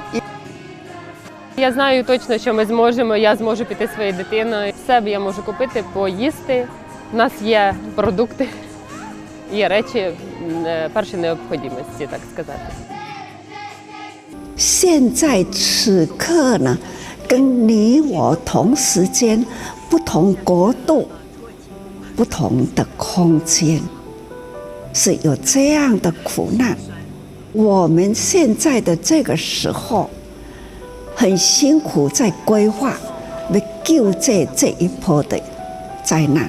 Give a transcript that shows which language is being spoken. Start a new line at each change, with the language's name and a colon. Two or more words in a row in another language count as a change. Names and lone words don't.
Ukrainian: Я знаю точно, що ми зможемо, я зможу піти зі своєю дитиною. В себе я можу купити, поїсти. У нас є продукти, є речі першої необхідності, так сказати.
Chinese: 现在此刻呢，跟你我同时间、不同国度、不同的空间，是有这样的苦难。我们现在的这个时候，很辛苦在规划，来救这一波的灾难。